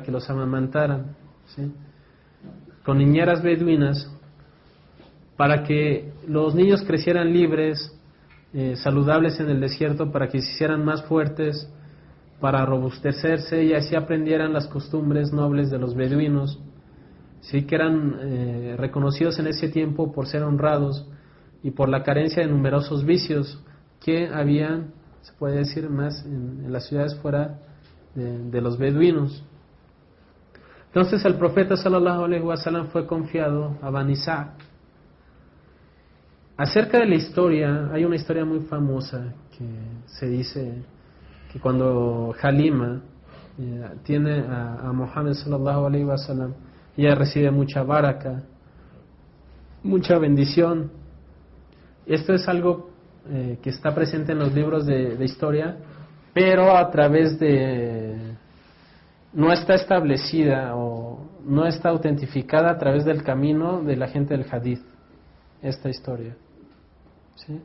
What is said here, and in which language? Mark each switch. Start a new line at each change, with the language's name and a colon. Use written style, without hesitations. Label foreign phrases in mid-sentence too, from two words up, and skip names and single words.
Spanish: que los amamantaran, ¿sí?, con niñeras beduinas, para que los niños crecieran libres, saludables en el desierto, para que se hicieran más fuertes, para robustecerse, y así aprendieran las costumbres nobles de los beduinos, sí, que eran reconocidos en ese tiempo por ser honrados y por la carencia de numerosos vicios que habían, se puede decir, más en las ciudades fuera de los beduinos. Entonces el profeta
Arabic: صلى الله عليه وسلم
Spanish: fue confiado a Bani Sa'd. Acerca de la historia, hay una historia muy famosa que se dice que cuando Halima tiene a Muhammad
Arabic: صلى الله عليه وسلم,
Spanish: ella recibe mucha baraka, mucha bendición. Esto es algo que está presente en los libros de historia, pero a través de... no está establecida o no está autentificada a través del camino de la gente del hadith, esta historia, ¿sí?